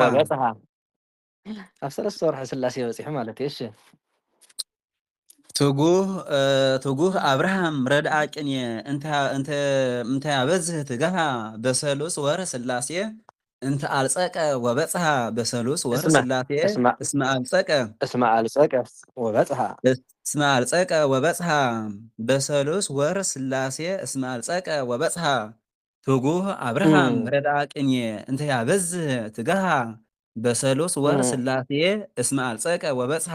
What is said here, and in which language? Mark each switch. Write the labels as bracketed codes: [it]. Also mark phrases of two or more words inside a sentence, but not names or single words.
[ti] ወበፅሃ ኣብ ሰለስተ ወርሒ ስላሴ በፂሑ ማለት እዩ እሺ [gez] ትጉህ አብርሃም ረድአ ቅኔ እንተ ያበዝህ ትጋሃ በሰሉስ ወር ስላሴ እንተ አልጸቀ ወበጽሐ በሰሉስ ወር ስላሴ እስመ አልጸቀ ወበጽሐ እስመ አልጸቀ ወበጽሐ በሰሉስ ወር ስላሴ እስመ አልጸቀ ወበጽሐ ትጉህ አብርሃም ረድአ ቅኔ እንተ ያበዝህ ትጋሃ በሰሉስ ወር ስላሴ እስመ አልጸቀ ወበጽሐ